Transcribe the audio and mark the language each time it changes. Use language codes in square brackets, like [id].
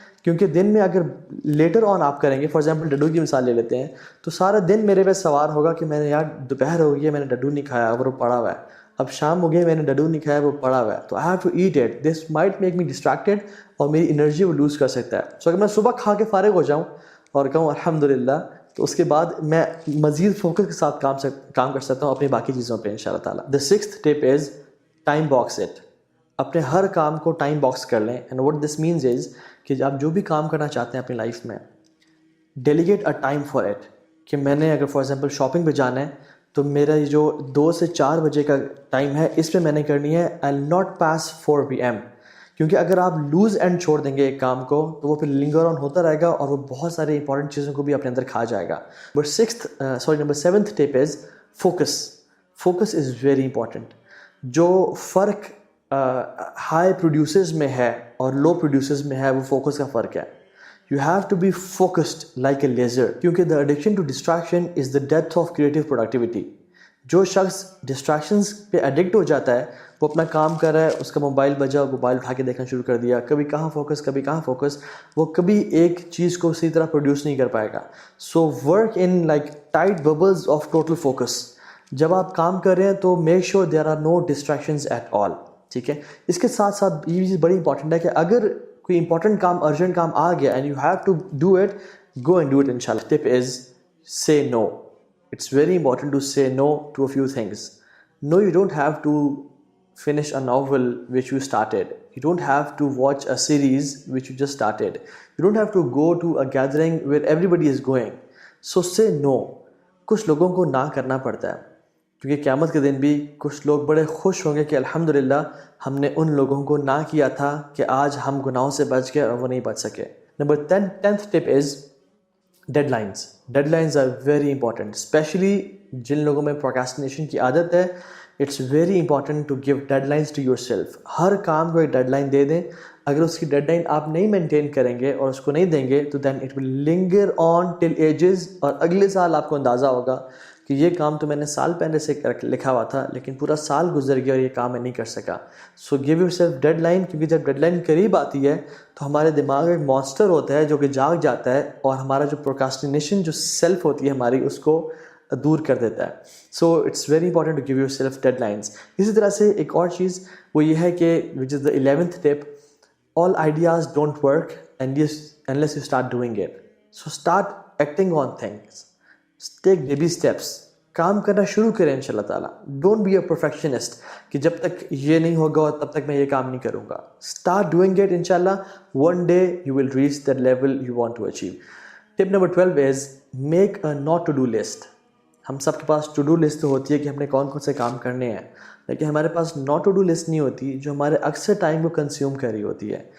[ur] کیونکہ دن میں اگر لیٹر آن آپ کریں گے, فار ایگزامپل ڈڈو کی مثال لے لیتے ہیں, تو سارا دن میرے پہ سوار ہوگا کہ میں نے یار دوپہر ہو گئی ہے, میں نے ڈڈو نہیں کھایا اور وہ پڑا ہوا ہے. اب شام ہو گئی, میں نے ڈڈو نہیں کھایا, وہ پڑا ہوا ہے, تو [en] I have to eat it. This might make me distracted, [ur] اور میری انرجی وہ لوز کر سکتا ہے. سو اگر میں صبح کھا کے فارغ ہو جاؤں اور کہوں الحمدللہ, تو اس کے بعد میں مزید فوکس کے ساتھ کام کر سکتا ہوں اپنی باقی چیزوں پہ انشاءاللہ تعالیٰ. [en] The sixth tip is time box it. [ur] اپنے ہر کام کو ٹائم باکس کر لیں. [en] and what this means is [ur] کہ آپ جو بھی کام کرنا چاہتے ہیں اپنی لائف میں, [en] Delegate a time for it. [ur] کہ میں نے اگر فار ایگزامپل شاپنگ پہ جانا ہے, تو میرا یہ جو 2 سے 4 بجے کا ٹائم ہے, اس پہ میں نے کرنی ہے [en] I not pass 4 PM. [ur] کیونکہ اگر آپ لوز اینڈ چھوڑ دیں گے ایک کام کو, تو وہ پھر لنگر آن ہوتا رہے گا, اور وہ بہت سارے امپورٹنٹ چیزوں کو بھی اپنے اندر کھا جائے گا. [en] Number 7th tip is focus. Focus is very important. [ur] جو فرق ہائی پروڈیوسرز میں ہے اور لو پروڈیوسرز میں ہے, وہ فوکس کا فرق ہے. [en] You have to be focused like a laser, کیونکہ the addiction to distraction is the death of creative productivity. [ur] جو شخص ڈسٹریکشنز پہ ایڈکٹ ہو جاتا ہے, وہ اپنا کام کر رہا ہے, اس کا موبائل بجا, موبائل اٹھا کے دیکھنا شروع کر دیا, کبھی کہاں فوکس کبھی کہاں فوکس, وہ کبھی ایک چیز کو صحیح طرح پروڈیوس نہیں کر پائے گا. [en] So work in like tight bubbles of total focus. [ur] جب آپ کام کر رہے ہیں تو [en] Make sure there are no distractions at all. [ur] ٹھیک ہے, اس کے ساتھ ساتھ یہ چیز بڑی امپورٹنٹ ہے کہ اگر کوئی امپورٹنٹ کام, ارجنٹ کام آ گیا [en] and you have to do it, [ur] go and do it انشاءاللہ. [en] Tip is say no. It's very important to say no to a few things. No, you don't have to finish a novel which you started. You don't have to watch a series which you just started. You don't have to go to a gathering where everybody is going. So say no. [ur] کچھ لوگوں کو نہ کرنا پڑتا ہے, کیونکہ قیامت کے دن بھی کچھ لوگ بڑے خوش ہوں گے کہ الحمدللہ ہم نے ان لوگوں کو نہ کیا تھا کہ آج ہم گناہوں سے بچ گئے اور وہ نہیں بچ سکے. [en] Number 10th tip is deadlines. Deadlines are very important, especially [ur] جن لوگوں میں پروکراسٹینیشن کی عادت ہے. [en] It's very important to give deadlines to yourself. [ur] ہر کام کو ایک ڈیڈ لائن دے دیں. اگر اس کی ڈیڈ لائن آپ نہیں مینٹین کریں گے اور اس کو نہیں دیں گے, تو [en] then it will linger on till ages, [ur] اور اگلے سال آپ کو اندازہ ہوگا کہ یہ کام تو میں نے سال پہلے سے لکھا ہوا تھا, لیکن پورا سال گزر گیا اور یہ کام میں نہیں کر سکا. [en] so give yourself deadline, [ur] کیونکہ جب ڈیڈ لائن قریب آتی ہے تو ہمارے دماغ میں ایک مانسٹر ہوتا ہے جو کہ جاگ جاتا ہے, اور ہمارا جو پروکراسٹینیشن جو سیلف ہوتی ہے ہماری, اس کو دور کر دیتا ہے. [en] So it's very important to give yourself deadlines. [ur] اسی طرح سے ایک اور چیز وہ یہ ہے کہ [en] Which is the 11th tip, all ideas don't work unless you start doing it. So start acting on things. Take baby steps. [ur] کام کرنا شروع کریں انشاءاللہ تعالیٰ. [en] don't be a perfectionist [ur] کہ جب تک یہ نہیں ہوگا تب تک میں یہ کام نہیں کروں گا. [en] Start doing it انشاءاللہ. One day you will reach that level you want to achieve. Tip number 12 is make a not to do list. [ur] ہم سب کے پاس ٹو ڈو لسٹ ہوتی ہے کہ ہم نے کون کون سے کام کرنے ہیں, لیکن ہمارے پاس ناٹ ٹو ڈو لسٹ نہیں ہوتی جو ہمارے اکثر ٹائم کو کنزیوم کر رہی ہوتی ہے.